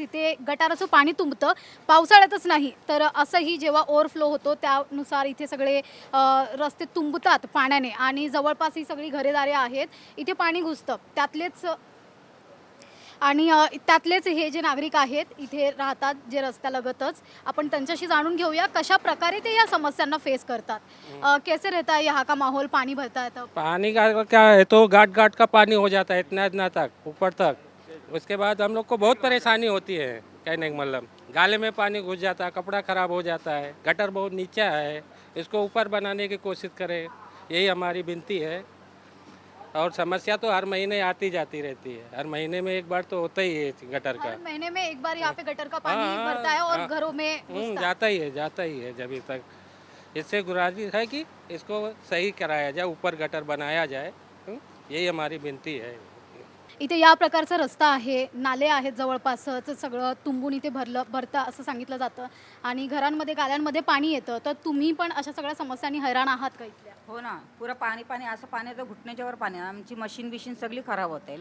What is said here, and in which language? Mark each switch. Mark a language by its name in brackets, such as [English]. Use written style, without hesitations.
[Marathi] इथे गटाराचं पाणी तुंबतं पावसाळ्यातच नाही तर असंही जेव्हा ओव्हरफ्लो होतो त्यानुसार इथे सगळे रस्ते तुंबतात पाण्याने आणि जवळपास ही सगळी घरेदारे आहेत. इथे पाणी घुसतं त्यातलेच हे जे नागरिक आहेत इथे राहतात जे रस्त्यालगतच आपण त्यांच्याशी जाणून घेऊया कशा प्रकारे ते या समस्यांना फेस करतात. [Hindi] कैसे रहता है यहाँ का माहौल? पानी भरता है तब? पानी का क्या है तो गाट गाट का पानी हो जाता है इतना इतना तक ऊपर तक। उसके बाद हम लोग को बहुत परेशानी होती है, कहने का मतलब गाले में पानी घुस जाता है, कपड़ा खराब हो जाता है, गटर बहुत नीचा है, इसको ऊपर बनाने की कोशिश करें, यही हमारी विनती है। और समस्या तो हर महीने आती जाती रहती है, हर महीने में एक बार तो होता ही है गटर का। हर महीने में एक बार यहाँ पे गटर का पानी भरता है और घरों में घुसता है। जाता ही है जब तक। इससे गुजारिश है कि इसको सही कराया जाए, ऊपर गटर बनाया जाए, यही हमारी विनती है। [Marathi] इथे या प्रकारचा रस्ता आहे, नाले आहेत जवळपासच, सगळं तुंबून इथे भरतं असं सांगितलं जातं आणि घरांमध्ये गाल्यांमध्ये पाणी येतं. तर तुम्ही पण अशा सगळ्या समस्यांनी हैराण आहात का इथल्या? हो ना, पुरं पाणी असं पाणी तर घुटण्याच्या वर पाणी. आमची मशीन सगळी खराब होते.